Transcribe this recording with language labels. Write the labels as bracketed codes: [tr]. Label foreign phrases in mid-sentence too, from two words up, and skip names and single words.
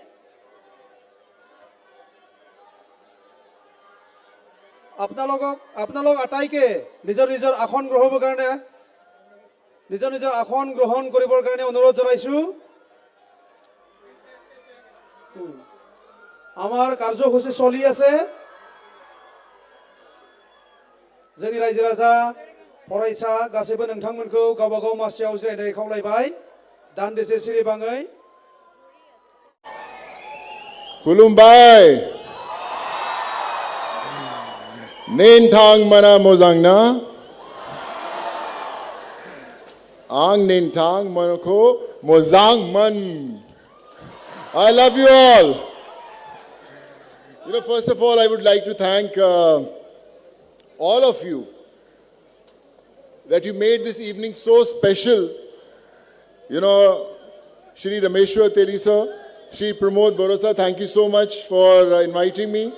[as] আপোনালোক আটাইকে নিজৰ নিজৰ আসন গ্ৰহণ কৰিবৰ কাৰণে অনুৰোধ জনাইছো আমাৰ কাৰ্যসূচী চলি আছে [brx] जोंनि रायजो राजा फरायसा गासैबो नोंथांमोनखौ गावबागाव मासियाव जिरायनाय खावलायबाय दान्दिसे सिरिबाङै खुलुमबाय नेनथां mana mozangna ang nentang manako mozang man. [en] I love you all. First of all, I would like to thank all of you that you made this evening so special. Shri Rameshwar Teri sir, Shri Pramod Borosa, thank you so much for inviting me.